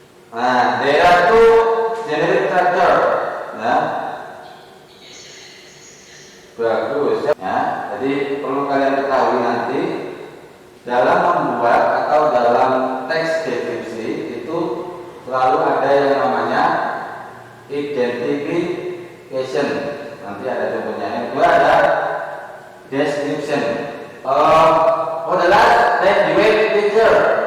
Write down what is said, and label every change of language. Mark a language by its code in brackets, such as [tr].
[en] Nah, there are two generic structure. [id] Ya. Bagus. Ya, jadi perlu kalian ketahui nanti dalam membuat atau dalam teks deskripsi itu selalu ada yang namanya identification. Nanti ada contohnya. Yang kedua ada [en] description. For the last, let's debate picture.